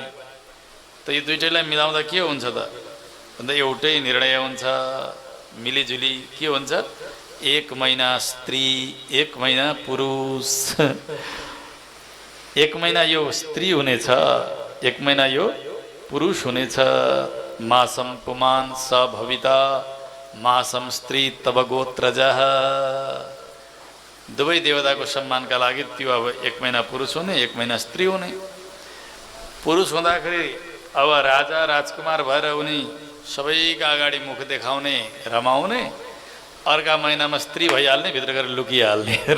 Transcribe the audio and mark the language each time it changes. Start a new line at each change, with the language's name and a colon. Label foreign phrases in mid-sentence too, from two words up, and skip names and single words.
Nepali: त यो दुइटैलाई मिलाउँदा के हुन्छ त भन्दा एउटै निर्णय हुन्छ, मिलिजुली के हुन्छ, 1 महिना स्त्री 1 महिना पुरुष। 1 महिना यो स्त्री हुनेछ, 1 महिना यो पुरुष हुनेछ।
Sanskrit: मासम पुमान स भविता मासम स्त्री तब गोत्रजः।
Nepali: दुवै देवताको सम्मानका लागि त्यो अब 1 महिना पुरुष हुने, 1 महिना स्त्री हुने। पुरुष हुँदाखेरि अब राजा राजकुमार भएर उनी सबैका अगाडि मुख देखाउने, रमाउने। अर्का महिनामा स्त्री भइहाल्ने, भित्र गएर लुकिहाल्ने।